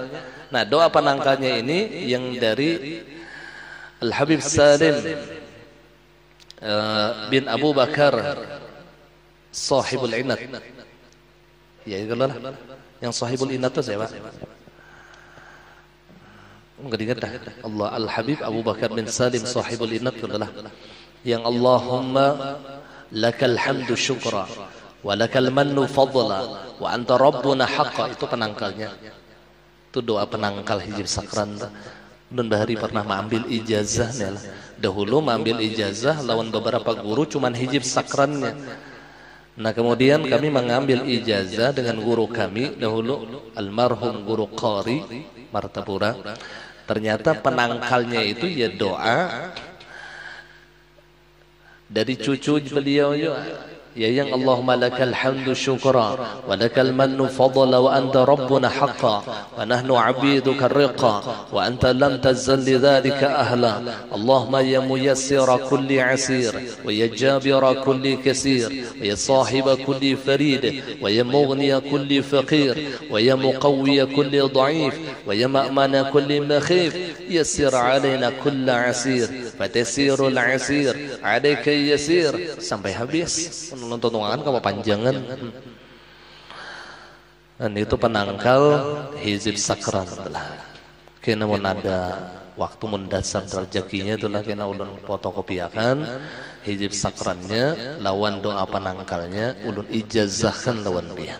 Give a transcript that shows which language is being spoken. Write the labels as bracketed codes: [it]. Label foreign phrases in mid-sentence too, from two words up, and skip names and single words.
[id] Nah, doa penangkalnya ini yang dari Al Habib Salim bin Abu Bakar Sahibul Inat. Ya itu lah. Yang Sahibul Inat itu siapa? Enggak diingat dah. Allah Al Habib Abu Bakar bin Salim Sahibul Inat adalah yang [ar] اللهم لك الحمد شكرا ولك المن فضلا وأنت ربنا حقا, [id] itu penangkalnya. Itu doa penangkal hizib sakran. Dan Bahari pernah mengambil ijazah dahulu mengambil ijazah lawan beberapa guru cuman hizib sakrannya. Nah kemudian kami mengambil ijazah dengan guru kami dahulu, almarhum guru Qari Martapura. Ternyata penangkalnya itu ya doa dari cucu beliau ya yang [ar] اللهم لك الحمد شكرا ولك المن فضلا وأنت ربنا حقا ونحن عبيدك رقا وأنت لم تزل لذلك أهلا اللهم يا ميسر كل عسير ويا جابر كل كسير ويا صاحب كل فريد ويا مغني كل فقير ويا مقوي كل ضعيف ويا مأمن كل مخيف يسر علينا كل عسير فتيسير العسير عليك يسير [id] sampai habis. Nonton kan kamu panjangan. Dan itu penangkal hizib sakran telah. [bjn] Kena mun ada waktu mendasar rezekinya itulah kena ulun fotokopiakan hizib sakrannya lawan doa penangkalnya ulun ijazahkan lawan dia.